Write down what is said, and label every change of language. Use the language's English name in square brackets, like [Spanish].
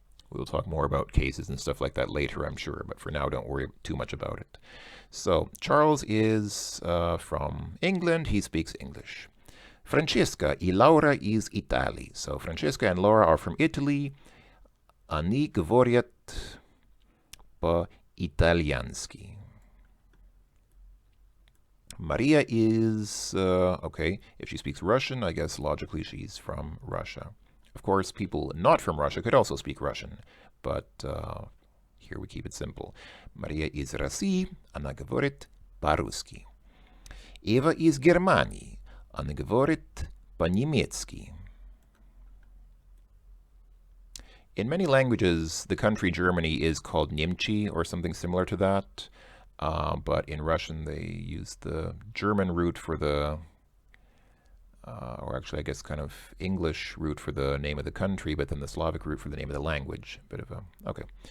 [English] We'll talk more about cases and stuff like that later, I'm sure, but for now, don't worry too much about it. So Charles is from England. He speaks English. Francesca y Laura is Italy. So Francesca and Laura are from Italy. [Russian] Они говорят по-итальянски. [English] Maria is, okay, if she speaks Russian, I guess logically she's from Russia. Of course, people not from Russia could also speak Russian, but here we keep it simple. [Russian] Maria из России, она говорит по-русски. Eva из Германии, она говорит по-немецки. [English] In many languages, the country Germany is called Немчи or something similar to that, but in Russian they use the German root for the or actually I guess kind of English root for the name of the country, but then the Slavic root for the name of the language. Bit of a, okay.